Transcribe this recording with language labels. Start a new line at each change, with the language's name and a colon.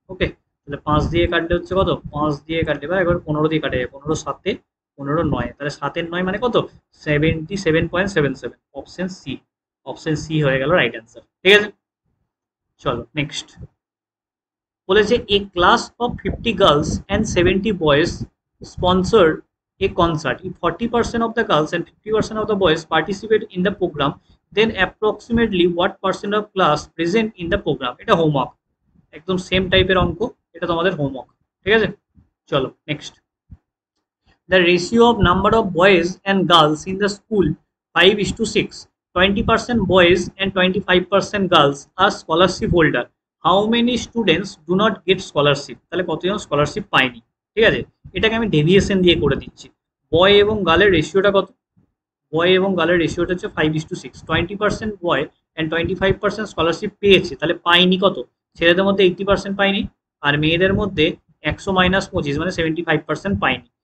Bangla: ওকে, তাহলে 5 দিয়ে কাটলে হচ্ছে কত? 5 দিয়ে কাটলে বা এবার 15 দিয়ে কাটে, 15 7, 15 9, তাহলে 7-এর 9 মানে কত? 77.77। অপশন সি, অপশন সি হয়ে গেল রাইট অ্যান্সার, ঠিক আছে। চলো নেক্সট বলেছে,
English: A class of 50 girls and 70 boys sponsored a concert. If 40% of the girls and 50% of the boys participate in the program, then approximately what percent of class present in the program?
Bangla: এটা homework, একদম same টাইপের অঙ্ক, এটা তোমাদের homework, ঠিক আছে।
English: চলো next, the ratio of number of boys and girls in the school 5:6, 20% boys and 25% girls are scholarship holder. How many students do not get scholarship?
Bangla: তাহলে কতজন স্কলারশিপ পায়নি, ঠিক আছে। এটাকে আমি ডেভিয়েশন দিয়ে করে দিচ্ছি। বয় এবং গার্লের রেশিওটা কত? বয় এবং গার্লের রেশিওটা হচ্ছে 5:6, 20% বয় অ্যান্ড 25% স্কলারশিপ পেয়েছে, তাহলে পাইনি কত? ছেলেদের মধ্যে 80% পাইনি, আর মেয়েদের মধ্যে 100 মাইনাস 25 মানে 75% পাইনি।